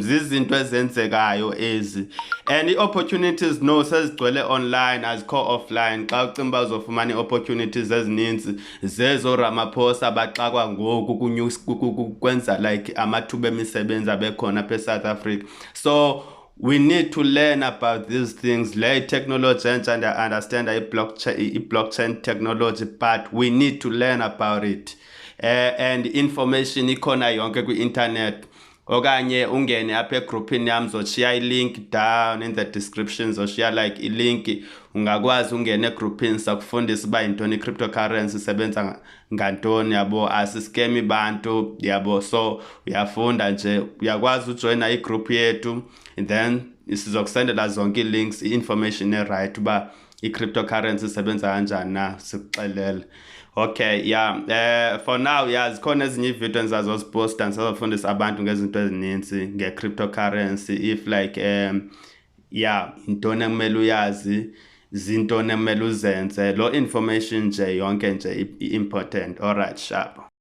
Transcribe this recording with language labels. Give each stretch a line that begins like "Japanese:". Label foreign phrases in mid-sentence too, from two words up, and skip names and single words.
Xhosa: Zizinto ezenzekayo ezi, and i-opportunities no sezigcwele online azikho offline. Xa ucinga uba uzofumana i-opportunities ezininzi zezo Ramaphosa baxakwa ngoku kwenza like amathuba emisebenzi abekhona apha eSouth Africa.
English: So we need to learn about these things. Le technology and I understand blockchain technology, but we need to learn about it.
Xhosa: And information ikhona yonke kwi-internet, okanye ungene apha egroupini yam zoshiya i-link
English: down in the description,
Xhosa: zoshiya like i-link, ungakwazi ungene egroupini sakufundisa uba yintoni i-cryptocurrency, isebenza ngantoni, yabo, asiskemi bantu, yabo. So uyafunda nje, uyakwazi ujoyina igroup yethu,
English: and then
Xhosa: sizokusendela zonke ii-links, i-information e-right uba i-cryptocurrency isebenza kanjani na, sikuxelele.
English: Okay, yeah. For now, yeah,
Xhosa: zikhona ezinye iividiyo endizazoziposta ndizazofundisa abantu ngezinto ezininzi nge-cryptocurrency,
English: if like yeah,
Xhosa: yintoni ekumele uyazi, zintoni ekumele uzenze, lo information nje yonke nje i-important.
English: Alright, sharp.